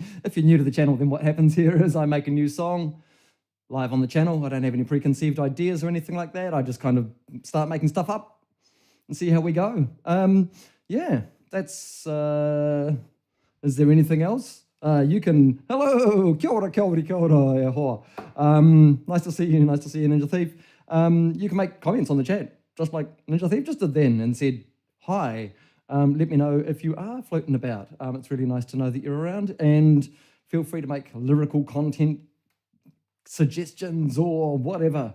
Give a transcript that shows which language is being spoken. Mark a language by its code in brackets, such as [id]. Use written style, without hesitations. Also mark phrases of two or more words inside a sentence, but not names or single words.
[en] If you're new to the channel, then what happens here is I make a new song live on the channel. I don't have any preconceived ideas or anything like that. I just kind of start making stuff up and see how we go. Yeah, that's... is there anything else? You can... Hello! [mi] Kia ora, kia ora, kia ora, e hoa. [en] Nice to see you, Ninja Thief. You can make comments on the chat, just like Ninja Thief just did then, and said, hi. Let me know if you are floating about. It's really nice to know that you're around, and feel free to make lyrical content suggestions or whatever.